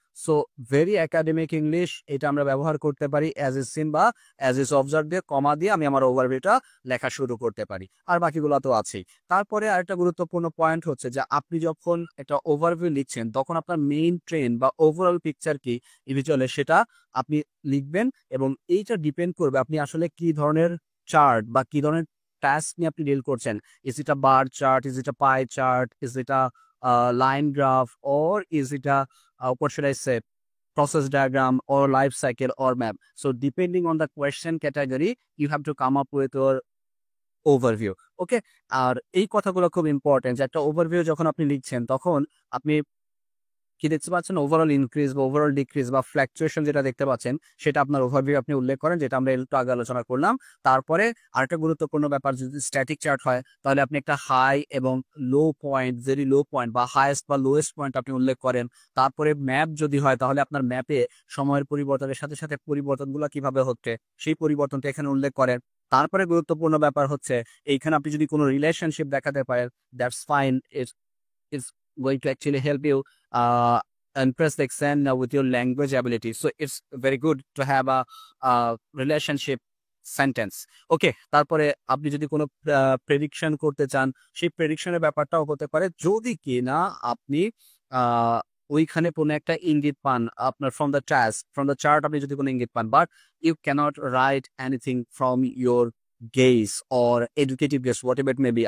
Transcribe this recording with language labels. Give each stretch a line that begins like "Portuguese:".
English: so very academic English
Bangla: এটা আমরা ব্যবহার করতে পারি অ্যাজ ইজ সিন বা অ্যাজ ইজ অবজার্ভ দিয়ে কমা দিয়ে আমি আমার ওভারভিউটা লেখা শুরু করতে পারি। আর বাকিগুলো তো আছেই। তারপরে আরেকটা গুরুত্বপূর্ণ পয়েন্ট হচ্ছে যে আপনি যখন একটা ওভারভিউ লিখছেন তখন আপনার মেইন ট্রেন্ড বা ওভারঅল পিকচার কি ভিজুয়ালে সেটা আপনি লিখবেন এবং এইটা ডিপেন্ড করবে আপনি আসলে কি ধরনের চার্ট বা কি ধরনের টাস্ক নিয়ে আপনি ডিল করছেন।
English: Is it a bar chart, is it a pie chart, is it a line graph, or is it a what should I say, process diagram or life cycle or map? So depending on the question category you have to come up with your overview.
Bangla: Okay, আর এই কথাগুলো খুব important যে একটা overview যখন আপনি লিখছেন তখন আপনি কি দেখতে পাচ্ছেন ওভারঅল ইনক্রিজ বা ওভারঅল ডিক্রিজ বা ফ্ল্যাকচুয়েশন যেটা দেখতে পাচ্ছেন সেটা আপনার ওভারভিউ আপনি উল্লেখ করেন, যেটা আমরা একটু আগে আলোচনা করলাম। তারপরে আরেকটা গুরুত্বপূর্ণ ব্যাপার, যদি স্ট্যাটিক চার্ট হয় তাহলে আপনি একটা হাই এবং লো পয়েন্ট, ভেরি লো পয়েন্ট বা হাইয়েস্ট বা লোয়েস্ট পয়েন্ট আপনি উল্লেখ করেন। তারপরে ম্যাপ যদি হয় তাহলে আপনার ম্যাপে সময়ের পরিবর্তনের সাথে সাথে পরিবর্তনগুলো কিভাবে হচ্ছে সেই পরিবর্তনটা এখানে উল্লেখ করেন। তারপরে গুরুত্বপূর্ণ ব্যাপার হচ্ছে এইখানে আপনি যদি কোনো রিলেশনশিপ দেখাতে পারেন,
English: That's fine, is going to actually help you impress the exam with your language ability. So it's very good to have a relationship sentence.
Bangla: ওকে, তারপরে আপনি যদি কোনো প্রেডিকশন করতে চান সেই প্রেডিকশনের ব্যাপারটাও হতে পারে যদি কি না আপনি ওইখানে কোনো একটা ইঙ্গিত পান আপনার from the task, from the chart আপনি যদি কোনো ইঙ্গিত পান,
English: But you cannot write anything from your guess or educative guess whatever it may be.